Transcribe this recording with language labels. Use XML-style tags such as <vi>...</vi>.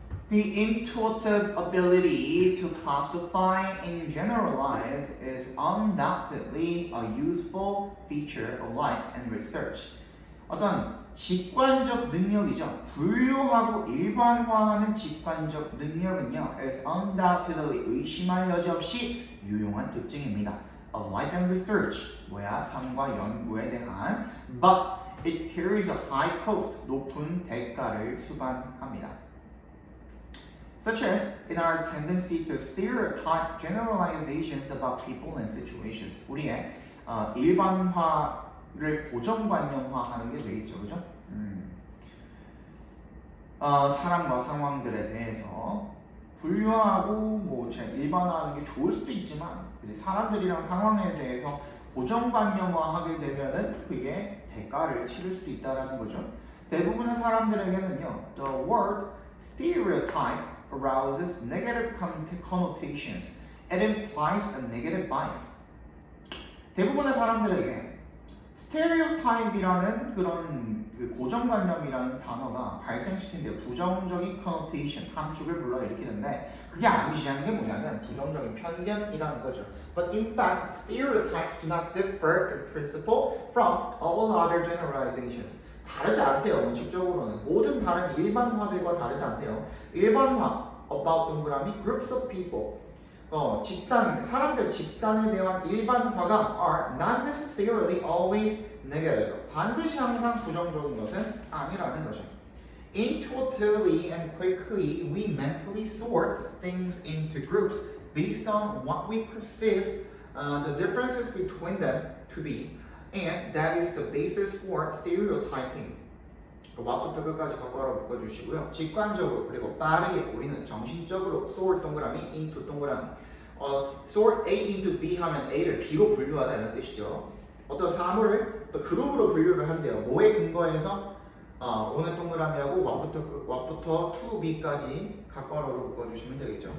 <en>The intuitive ability to classify and generalize is undoubtedly a useful feature of life and research.</en> <ko>어떤 직관적 능력이죠. 분류하고 일반화하는 직관적 능력은요,</ko> <en>is undoubtedly</en> <ko>의심할 여지 없이 유용한 특징입니다.</ko> <en>Of life and research,</en> <ko>뭐야? 삶과 연구에 대한.</ko> <en>But it carries a high cost,</en> <ko>높은 대가를 수반합니다.</ko> <en>Such as in our tendency to stereotype generalizations about people and situations.</en> <ko>우리의 일반화를 고정관념화하는 게 되겠죠, 그죠? 사람과 상황들에 대해서 분류하고 뭐 일반화하는 게 좋을 수도 있지만, 이제 사람들이랑 상황에 대해서 고정관념화하게 되면은 그게 대가를 치를 수도 있다라는 거죠. 대부분의 사람들에게는요,</ko> <en>the word stereotype arouses negative connotations. It implies a negative bias.</en> <ko>대부분의 사람들에게 stereotype이라는 그런 고정관념이라는 단어가 발생시키는데 부정적인 connotation, 함축을 불러일으키는데 그게 암시하는 게 뭐냐면 부정적인 편견이라는 거죠.</ko> <en>But in fact, stereotypes do not differ in principle from all other generalizations.</en> <ko>다르지 않대요. 원칙적으로는 모든 다른 일반화들과 다르지 않대요. 일반화 about 동그라미</ko> <en>groups of people.</en> <ko>사람들 집단에 대한 일반화가</ko> <en>are not necessarily always negative.</en> <ko>반드시 항상 부정적인 것은 아니라는 거죠.</ko> <en>Intuitively and quickly, we mentally sort things into groups based on what we perceive the differences between them to be. And that is the basis for stereotyping.</en> <ko>와부터 끝까지 괄호로 묶어주시고요. 직관적으로 그리고 빠르게 우리는 정신적으로 sort 동그라미 into 동그라미 sort A into B 하면 A를 B로 분류하다 이런 뜻이죠. 어떤 사물을 또 그룹으로 분류를 한대요. 뭐에 근거해서 오늘 동그라미하고 what부터 to B까지 괄호로 묶어주시면 되겠죠.</ko>